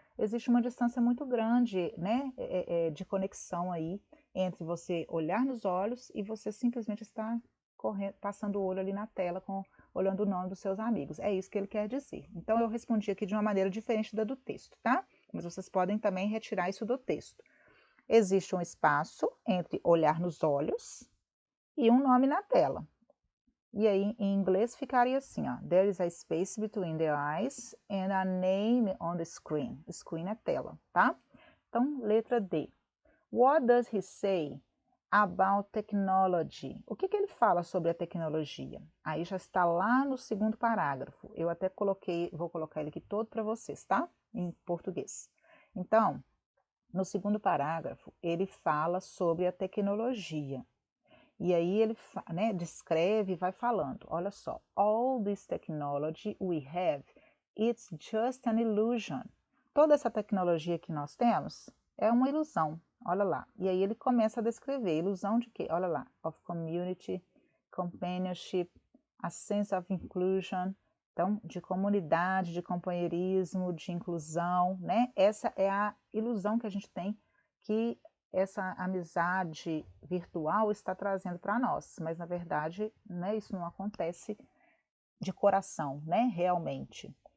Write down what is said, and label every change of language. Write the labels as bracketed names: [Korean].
[Portuguese] Existe uma distância muito grande, né? De conexão aí entre você olhar nos olhos e você simplesmente estar passando o olho ali na tela, olhando o nome dos seus amigos. É isso que ele quer dizer. Então, eu respondi aqui de uma maneira diferente da do texto, tá? Mas vocês podem também retirar isso do texto. Existe um espaço entre olhar nos olhos e um nome na tela. E aí, em inglês, ficaria assim, ó. [English] There is a space between the eyes and a name on the screen. [Portuguese] Screen é tela, tá? Então, letra D. [English] What does he say about technology? [Portuguese] O que ele fala sobre a tecnologia? Aí já está lá no segundo parágrafo. Eu até vou colocar ele aqui todo para vocês, tá? Em português. Então, no segundo parágrafo, ele fala sobre a tecnologia. E aí ele, né, descreve e vai falando. Olha só. [English] All this technology we have, it's just an illusion. [Portuguese] Toda essa tecnologia que nós temos é uma ilusão. Olha lá. E aí ele começa a descrever. Ilusão de quê? Olha lá. [English] Of community, companionship, a sense of inclusion. [Portuguese] Então, de comunidade, de companheirismo, de inclusão, né? Essa é a ilusão que a gente tem que essa amizade virtual está trazendo para nós, mas na verdade, né, isso não acontece de coração, né, realmente.